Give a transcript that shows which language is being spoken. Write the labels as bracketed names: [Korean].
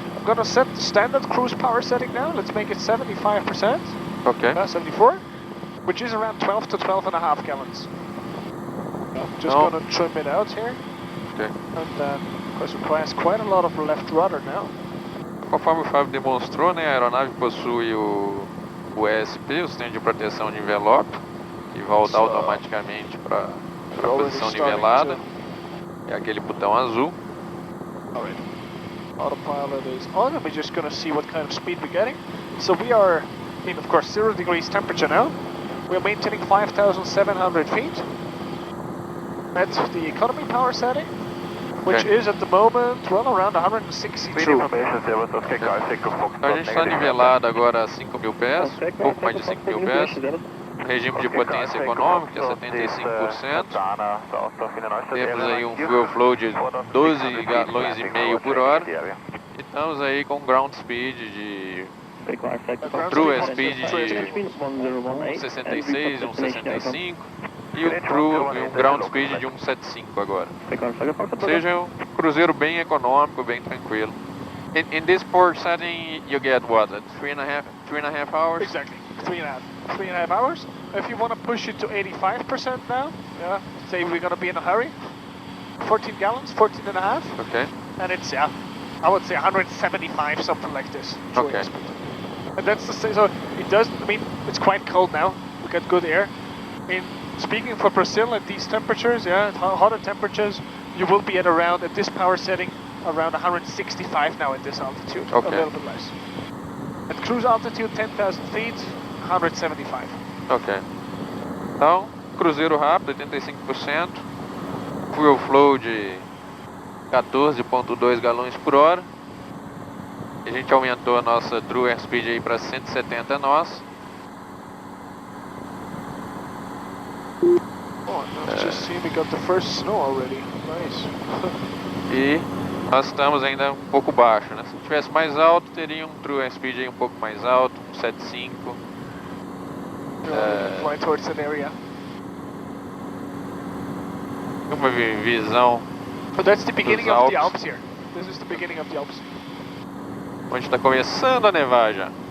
[English] I'm gonna set the standard cruise power setting now. Let's make it 75%. Okay. 74, which is around 12 to 12.5 gallons. Just gonna trim it out here. Okay. And then, of course, requires quite a lot of left rudder now. [Portuguese] Conforme o Fábio demonstrou, né, a aeronave possui o ESP, o sistema de proteção de envelope, que volta automaticamente para a posição nivelada. É aquele botão azul. [English] Alright. Autopilot is on, and we're just gonna see what kind of speed we're getting. So we are in, of course, 0 degrees temperature now. We're maintaining 5,700 feet. That's the economy power setting, which is at the moment, well, around 162. [Portuguese] Então a gente está nivelado agora a 5.000 pés, pouco mais de 5.000 pés. Regime de potência econômica, 75%. Temos aí um fuel flow de 12 galões e meio por hora. E estamos aí com ground speed de... True speed de 1,66, 1,65. E um ground speed de 1,75 agora. Ou seja, um cruzeiro bem econômico, bem tranquilo. [English] In this port setting, you get what? 3.5 hours? Exactly, 3.5 hours. If you want to push it to 85% now, yeah, say we're going to be in a hurry, 14 gallons, 14 and a half. Okay. And it's, yeah, I would say 175, something like this. Okay. And that's the same, so it doesn't, I mean, it's quite cold now. We got good air. Speaking for Brazil at these temperatures, yeah, hotter temperatures, you will be at around, at this power setting, around 165 now at this altitude. Okay. A little bit less. At cruise altitude, 10,000 feet, 175. [Portuguese] Ok. Então, cruzeiro rápido, 85%. Fuel flow de 14,2 galões por hora. A gente aumentou a nossa true airspeed aí para 170 nós. [English] Oh, just see, we got the first snow already. Nice. [Portuguese] E nós estamos ainda um pouco baixo, né? Se tivesse mais alto, teria um true airspeed aí um pouco mais alto, 7,5. [English] Fly towards that area. [Portuguese] Uma visão [English] But that's the beginning [Portuguese] dos [English] of the [Portuguese] Alpes. [English] Alps here. This is the beginning of the Alps. [Portuguese] onde está começando a nevar já.